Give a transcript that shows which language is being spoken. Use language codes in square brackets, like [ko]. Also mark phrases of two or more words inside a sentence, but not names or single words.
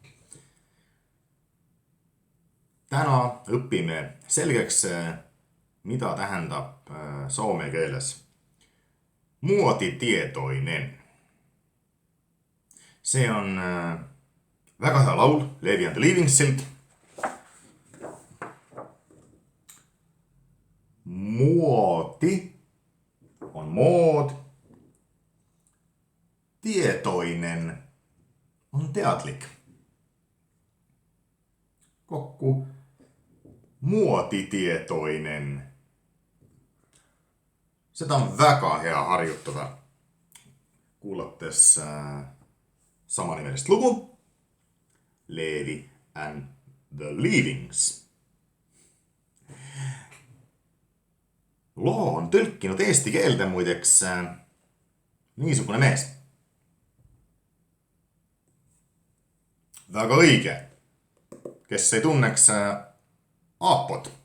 [et] Täna õpime selgeks, mida tähendab soome keeles muotitietoinen. See on väga hea laul Leevi and the Leavingsilt. Muoti on mood. Tietoinen on teadlik. Kokku muotitietoinen. Seda on väga hea harjutada. Kuulates samanimelist lugu Leevi and the Leavings. Loo on tõlkinud eesti keelde muideks niisugune mees. Väga õige, kes ei tunneks Aapot.